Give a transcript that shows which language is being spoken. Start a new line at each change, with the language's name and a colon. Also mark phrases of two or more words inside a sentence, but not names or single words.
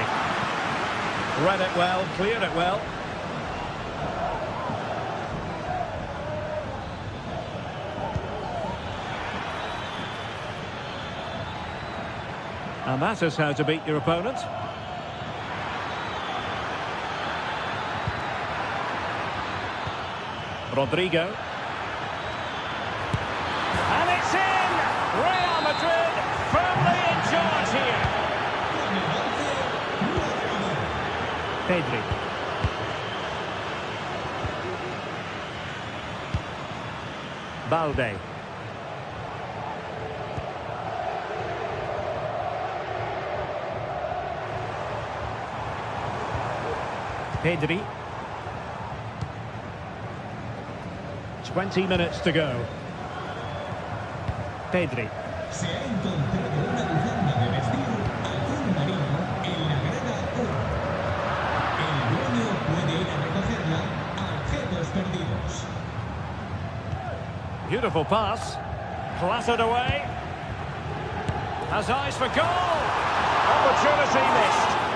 English: Read it well, cleared it well. And that is how to beat your opponent. Rodrigo. And it's in! Real Madrid firmly in charge here. Pedri. Balde. Pedri. 20 minutes to go. Pedri.
Spanish: Se ha encontrado una bufanda de vestir azul marino en la grada 1. El dueño puede ir a recogerla a objetos perdidos.
English: Beautiful pass. Clattered away. Has eyes for goal. Opportunity missed.